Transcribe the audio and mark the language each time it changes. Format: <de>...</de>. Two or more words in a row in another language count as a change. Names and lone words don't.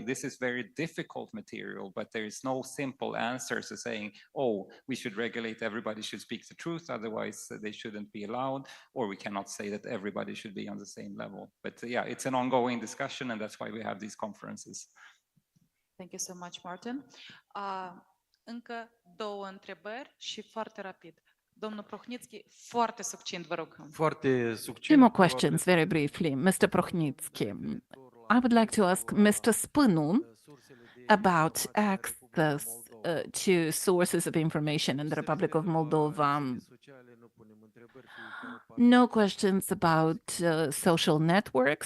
<en>This is very difficult material, but there is no simple answer to saying, oh, we should regulate, everybody should speak the truth, otherwise they shouldn't be allowed, or we cannot say that everybody should be on the same level. But yeah, it's an ongoing discussion, and that's why we have these conferences. Thank you so much, Martin.</en> <ro>Încă 2 întrebări și foarte rapid. Domnul Prochnițchi, foarte succint, vă rog. Foarte succint.</ro> <en>2 more questions, very briefly. Mr. Prochnițchi, I would like to ask Mr. Spânu about access to sources of information in the Republic of Moldova. No questions about social networks.</en>